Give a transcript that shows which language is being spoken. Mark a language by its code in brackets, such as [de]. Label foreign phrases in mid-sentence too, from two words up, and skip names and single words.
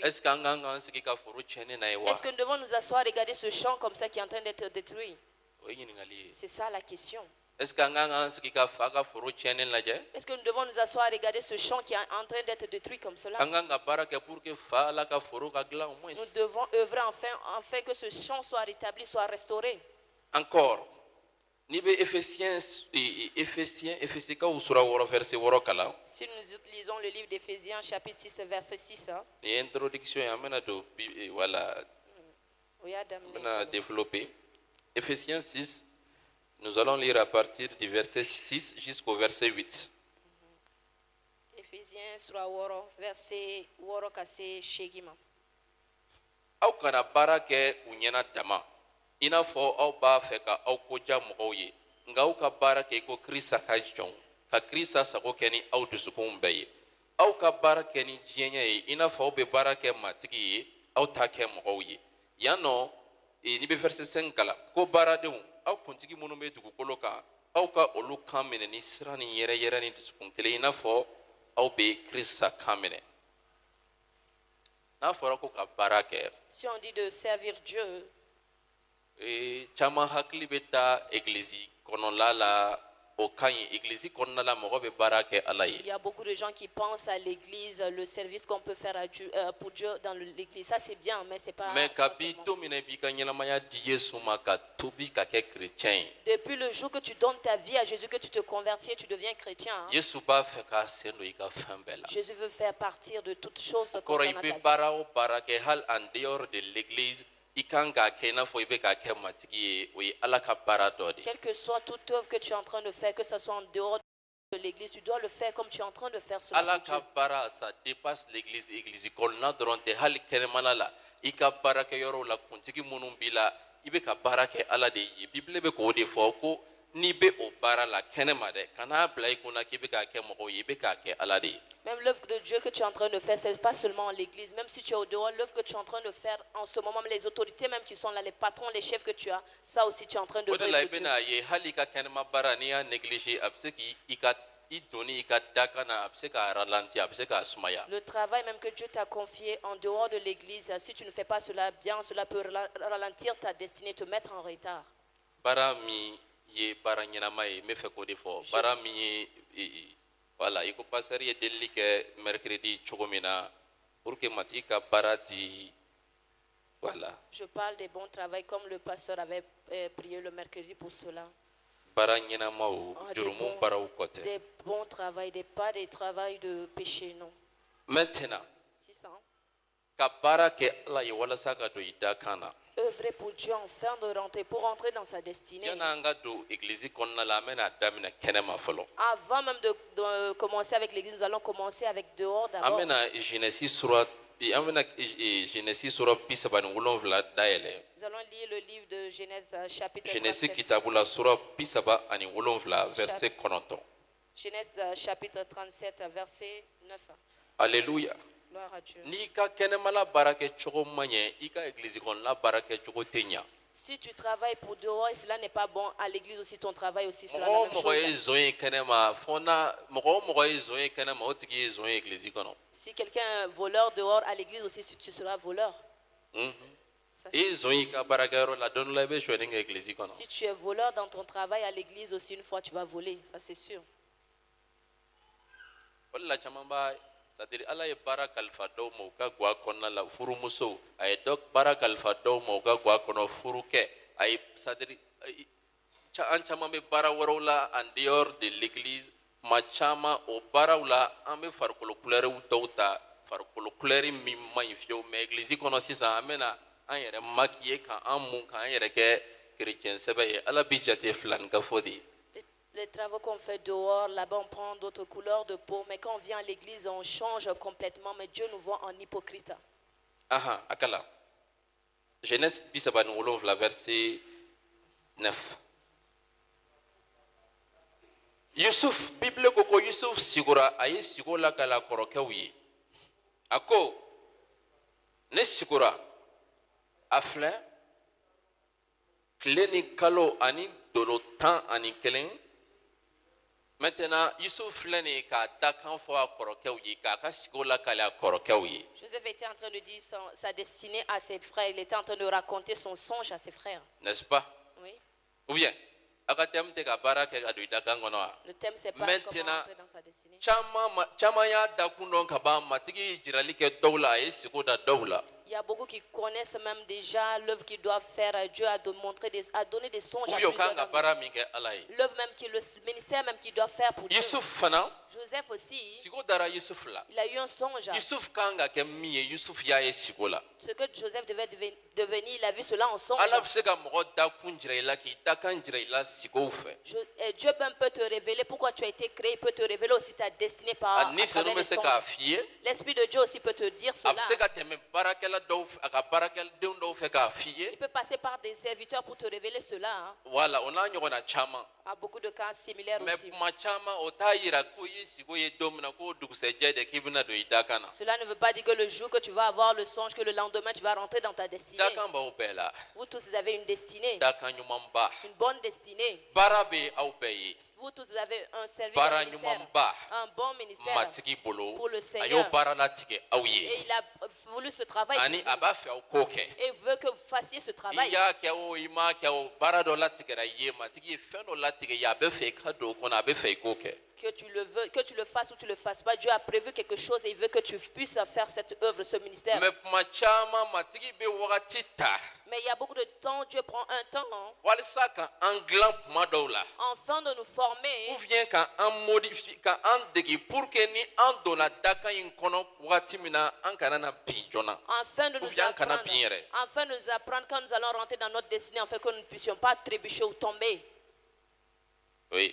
[fr] est ce que [bm] an kan k'an sigi ka foro tiɲɛnen na ye wa [fr] Est-ce que nous devons nous asseoir et regarder ce champ comme ça qui est en train d'être détruit? [bm] o ye ɲininkali ye [fr] C'est ça la question. est ce que [bm] an kan k'an sigi ka fa ka foro tiɲɛnen lajɛ [fr] Est-ce que nous devons nous asseoir et regarder ce champ qui est en train d'être détruit comme cela? [bm] an kan ka baara kɛ [fr] pour que [bm] fa ala ka foro ka dilan [fr] au moins Nous devons œuvrer afin que ce champ soit rétabli, soit restauré. [bm] encore n'i bɛ Efesikaw sura 6 verset 6 kalan [fr] Si nous utilisons le livre d'Éphésiens, chapitre 6, verset 6, hein, [bm] nin ye introduction ye an bɛna don voilà [fr] regarde, on bɛna développer Ephésiens 6 nous allons lire à partir du verset 6 jusqu'au verset 8 [bm] Éphésiens sura wɔɔrɔ, verset 6 ka se 8 ma. aw kana baara kɛ u ɲɛna dama i n'a fɔ aw b'a fɛ ka aw koja mɔgɔw ye nka aw ka baara kɛ i ko kirisa ka jɔnw ka kirisa sago kɛ ni aw dusukunw bɛɛ ye aw ka baara kɛ ni diɲɛɲɛ ye i n'a fɔ aw bɛ baara kɛ matigi ye aw t'a kɛ mɔgɔw ye yan nɔ n'i bɛ verset 5 kalan ko baaradenw aw kuntigi minnu bɛ dugukolo kan aw ka olu kan minɛ ni siran ni yɛrɛyɛrɛ ni dusukun kelen i n'a fɔ aw bɛ kirisa kan minɛ n'a fɔra ko ka baara kɛ [fr] Si on dit de servir Dieu, [bm] caman hakili bɛ taa egilizi kɔnɔla la o ka ɲi egilizi kɔnɔna la mɔgɔ bɛ baara kɛ ala [fr] il y [bm] ye [fr] a beaucoup de gens qui pensent à l'église, le service qu'on peut faire à Dieu, pour Dieu dans l'église. Ça c'est bien, mais c'est pas mais ça [bm] kabi [fr] seulement. [bm] don min na i b'i ka ɲɛnamaya di yesu ma ka tubi ka kɛ kerecɛn ye [fr] Depuis le jour que tu donnes ta vie à Jésus, que tu te convertis et tu deviens chrétien, hein, [bm] yesu b'a fɛ k'a sen don i ka fɛn bɛɛ la [fr] Jésus veut faire partir de toutes choses [bm] kɔrɔ i [fr] concernant ta [bm] bɛ [fr] vie. [bm] baara o baara kɛ hali [fr] en dehors de l'église [bm] i kan k'a kɛ i n'a fɔ i bɛ k'a kɛ matigi ye o ye ala ka baara dɔ de ye [fr] Quelle que soit toute œuvre que tu es en train de faire, que ce soit en dehors de l'église, tu dois le faire comme tu es en train de faire cela [bm] ala [fr] pour [bm] ka [fr] Dieu. [bm] baara [fr] ça dépasse l'église [bm] église kɔnɔna dɔrɔn tɛ hali kɛnɛmana la i ka baarakɛyɔrɔ la kuntigi minnu b'i la i bɛ ka baara kɛ ala de ye bibile bɛ k'o de fɔ ko n'i bɛ o baara la kɛnɛma dɛ kan'a bila i kunna k'i bɛ k'a kɛ mɔgɔw ye i bɛ k'a kɛ ala de ye [fr] Même l'œuvre de Dieu que tu es en train de faire, ce n'est pas seulement l'église. Même si tu es au dehors, l'œuvre que tu es en train de faire en ce moment, les autorités même qui sont là, les patrons, les chefs que tu as, ça aussi tu es en train de [bm] o de la i [fr] faire pour Dieu. [bm] bɛna ye hali i ka kɛnɛma baara n'i y'a néglige a bɛ se i donni i ka dakan na a bɛ se k'a ralentir a bɛ se k'a sumaya [fr] Le travail même que Dieu t'a confié en dehors de l'église, si tu ne fais pas cela bien, cela peut ralentir ta destinée, te mettre en retard. [bm] baara min ye baara ɲɛnama ye n bɛ fɛ k'o de fɔ baara min ye voilà i ko pasteur ye delili kɛ mercredi cogo min na [fr] pour que [bm] matigi ka baara di voilà [fr] Je parle des bons travails comme le pasteur avait prié le mercredi pour cela. [bm] baara ɲɛnamaw Ah, jurumu baaraw kɔ tɛ [fr] Des bons travails, pas des travails de péché, non. maintenant 600. [bm] ka baara kɛ ala ye walasa ka don i da kan na [fr] œuvrer pour Dieu afin de rentrer, pour rentrer dans sa destinée. [bm] yana an ka don église kɔnɔna la an bɛna daminɛ kɛnɛma fɔlɔ. [fr] Avant même de commencer avec l'église, nous allons commencer avec dehors [bm] an [fr] d'abord. [bm] bɛna Genèse sura 37 dayɛlɛ. [fr] Nous allons lire le livre de Genèse chapitre Genèse 37. [bm] kitabu la sura 37 verset 9. [fr] Genèse chapitre 37 verset 9. Alléluia. Gloire à Dieu. [bm] N'i ka kɛnɛmala baara kɛ cogo man ɲɛ i ka église kɔnɔna baara kɛ cogo tɛ ɲa. [fr] Si tu travailles pour dehors et cela n'est pas bon, à l'église aussi ton travail aussi sera [bm] Mɔgɔ la o [fr] même [bm] mɔgɔ ye [fr] chose. [bm] zɔn ye kɛnɛma fɔ na mɔgɔ o mɔgɔ ye zɔn ye kɛnɛma o tigi ye zɔn ye église kɔnɔ. [fr] Si quelqu'un est un voleur dehors, à l'église aussi si tu seras voleur. Ça, [bm] I ye zɔn i ka baarakɛyɔrɔ la don dɔ la i bɛ sonyɛni kɛ église kɔnɔ. [fr] si tu es voleur dans ton travail à l'église aussi, une fois tu vas voler, ça c'est sûr. [bm] O de la caman b'a [fr] c'est-à-dire [bm] Ala ye baara kalifa dɔw ma u ka guwa kɔnɔna la furumusow a ye baara kalifa dɔw ma u ka guwa kɔnɔ furu kɛ a ye [fr] c'est-à-dire [bm] an caman bɛ baara wɛrɛw la [fr] en dehors de l'église [bm] tuma caman o baaraw la an bɛ farikolo kulɛriw dɔw ta farikolo kulɛri min man ɲi fiyewu mais église kɔnɔ sisan an bɛna an yɛrɛ maquiller k'an mun k'an yɛrɛ kɛ chrétien sɛbɛ ye Ala bi jate filani ka fɔ de ye. [fr] Les travaux qu'on fait dehors, là-bas on prend d'autres couleurs de peau, mais quand on vient à l'église, on change complètement, mais Dieu nous voit en hypocrite. [bm] Aha, akala. Genèse 37 verset 9. Yusuf, Bible ko Yusuf sigura a ye sigo lakala kɔrɔkɛw ye. A ko, ne sigura a filɛ tile ni kalo ani dolo 11. Maintenant, Yusuf filɛ nin ye k'a dakan fɔ a kɔrɔkɛw ye k'a ka sigo lakale a kɔrɔkɛw ye. [fr] Joseph était en train de dire sa destinée à ses frères, il était en train de raconter son songe à ses frères. N'est-ce pas? Oui. Ou bien, [bm] a ka thème tɛ ka baara kɛ ka don i dakan kɔnɔ wa? [fr] Le thème c'est pas Maintenant, comment entrer dans sa destinée. [bm] caman y'a dakun dɔn ka ban matigi ye jirali kɛ dɔw la a ye sigo da dɔw la. [fr] Il y a beaucoup qui connaissent même déjà l'œuvre qu'ils doivent faire. Dieu a donné des songes Ou à [bm] bien o [fr] plusieurs [bm] kan ka [fr] d'entre [bm] baara min kɛ Ala ye. [fr] eux. L'œuvre même, le ministère même qu'il doit faire pour Dieu. [bm] Yusuf fana [fr] Joseph aussi, [bm] sigo dara Yusuf la. [fr] il a eu un songe. [bm] Yusuf kan ka kɛ min ye Yusuf y'a ye sigo la. [fr] Ce que Joseph devait devenir, il a vu cela en songe. [bm] Ala bɛ se ka mɔgɔ dakun jira i la k'i dakan jira i la sigow fɛ. [fr] Dieu même peut te révéler pourquoi tu as été créé, il peut te révéler aussi ta destinée par [bm] A ni [fr] à [bm] senu [fr] travers [bm] bɛ [fr] les [bm] se [fr] songes. [bm] k'a f'i ye. [fr] L'Esprit de Dieu aussi peut te dire [bm] A [fr] cela. [bm] bɛ se ka tɛmɛ baarakɛla dɔw fɛ a ka baarakɛdenw dɔw fɛ k'a f'i ye. [fr] Il peut passer par des serviteurs pour te révéler cela. Hein. [bm] Wala o n'a ɲɔgɔnna caman. [fr] À beaucoup de cas similaires Mais aussi. [bm] kuma caman o t'a yira ko i ye sigo ye don min na k'o dugusɛjɛ de k'i bɛna don i dakan na. [fr] Cela ne veut pas dire que le jour que tu vas avoir le songe, que le lendemain tu vas rentrer dans ta destinée. [bm] Dakan b'aw bɛɛ la. [fr] Vous tous vous avez une destinée, [bm] Dakan ɲumanba. [fr] une bonne destinée. [bm] Baara bɛ aw bɛɛ ye. [fr] Vous tous vous avez un service, [bm] Baara [fr] un ministère, [bm] ɲumanba. [fr] un bon ministère. [bm] Matigi bolo [fr] Pour le [bm] a [fr] Seigneur. [bm] y'o baara latigɛ aw [fr] Et [bm] ye. [fr] il a voulu ce travail. [bm] Ani [fr] pour [bm] a [fr] vous. [bm] b'a fɛ aw k'o kɛ. [fr] Et il veut que vous fassiez ce [bm] I [fr] travail. [bm] y'a kɛ o i m'a kɛ o baara dɔ latigɛra i ye matigi ye fɛn dɔ latigɛ i ye a bɛ fɛ i ka don o kɔnɔ a bɛ fɛ i k'o kɛ. [fr] Que tu le veux, que tu le fasses ou tu le fasses pas, Dieu a prévu quelque chose et il veut que tu puisses faire cette œuvre, ce ministère. [bm] Mais kuma caman matigi bɛ wagati ta [fr] Mais il y a beaucoup de temps, Dieu prend un temps hein, [bm] walisa ka an dilan kuma dɔw la. [fr] afin de nous former, Ou bien [bm] ka an modifier ka an dege [fr] pour que [bm] ni an donna dakan in kɔnɔ wagati min na an kana na bin joona. [fr] afin de Ou nous [bm] bien kana [fr] apprendre, [bm] bin yɛrɛ. [fr] afin de nous apprendre quand nous allons rentrer dans notre destinée, afin que nous ne puissions pas trébucher ou tomber. Oui.